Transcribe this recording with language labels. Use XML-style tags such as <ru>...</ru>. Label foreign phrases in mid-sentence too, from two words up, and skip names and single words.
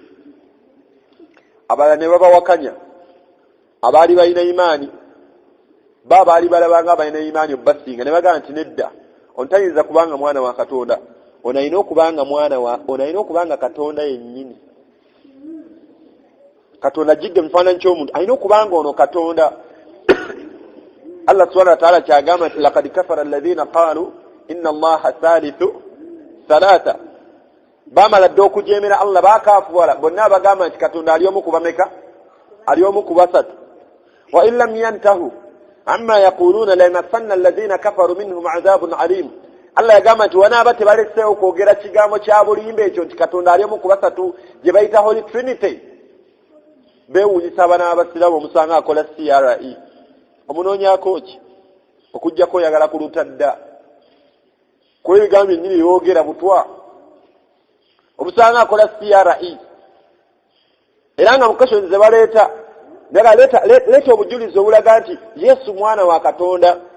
<lg>Abalala ne babawakanya abaali balina imaani baali balabanga balina imaani obbasinga ne bagamba nti nedda ontayinza kubanga mwana wa Katonda ono alina okubanga Katonda yennyini. Katonda jidde mufaananyi ky'omuntu alina okubanga ono Katonda.</lg> <ar>الله سبحانه وتعالى</ar> <lg>kyagamba nti</lg> <ar>لقد كفر الذين قالوا إن الله ثالث ثلاثة.</ar> <lg>Bamala dde okujeemera Allah baakaafuwala bonna bagamba nti Katonda ali omu kubameka ali omu kubasatu.</lg> <ar>وإن لم ينتهوا عما يقولون ليمسن الذين كفروا منهم عذاب أليم.</ar> <lg>Allah yagamba nti wanaaba tebalesseewo kwogera kigambo kya bulimba ekyo nti Katonda ali omu kubasatu gye bayita</lg> <en>Holy Trinity.</en> <lg>Beewuunyisa abana abasiraamu omusanga akola CRE omunoonyaako ki okujjako oyagala kuluta dda kuba ebigambo byennyini yoogera butwa omusanga akola CRE era nga mukashoni ze baleeta leeta obujulizi obulaga nti Yesu mwana wa Katonda.</lg>